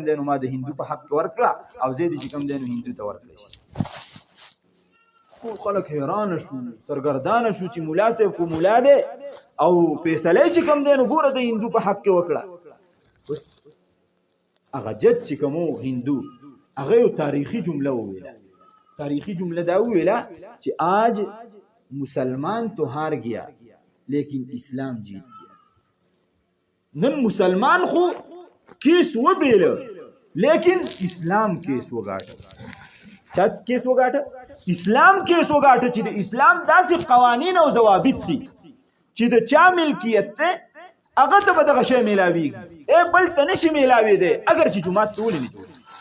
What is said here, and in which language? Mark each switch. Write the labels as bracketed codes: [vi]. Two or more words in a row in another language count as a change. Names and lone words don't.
[ps] دی نو ما د هندو په حق کې ورکړه او زه دې چې کوم دی نو هندو ته ورکړی شي ټول خلک حیرانه شو سرګردانه شو چې ملا صاحب خو ملا دی او فیصله چې کوم دی نو ګوره د هندو په حق کې وکړه اوس هغه جج چې کوم هندو هغه یو تاریخي جمله وویله تاریخی جمله دا ویلا چې [ur] آج مسلمان تو ہار گیا لیکن اسلام جیت گیا [ps] نن مسلمان خو کیس و بیل لیکن اسلام کیس وګاټه چاس کیس وګاټه اسلام کیس وګاټه چې د اسلام داسې قوانین او ضوابط دي چې د چا ملکیت ته هغه ته به دغه شی میلاویږي بل ته نشي میلاویدی اگر چې جومات ته ولې نه جوړ